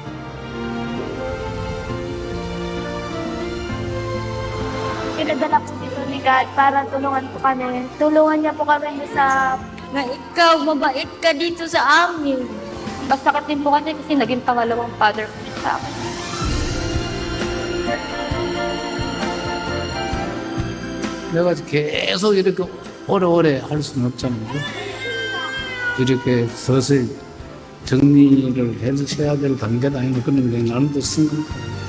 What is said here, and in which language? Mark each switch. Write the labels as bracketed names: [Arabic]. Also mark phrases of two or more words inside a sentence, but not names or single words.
[Filipino] Pinadala po dito ni God para tulungan po kami. Tulungan niya po kami sa na ikaw, mabait ka dito sa amin. Masakit din po kasi naging pangalawang father po siya sa akin. [Korean] 내가 계속 이렇게 오래오래 할 수는 없잖아요. 이렇게 서서히 정리를 해야 될 단계다 아니면 그런 게 나름대로 생각해요.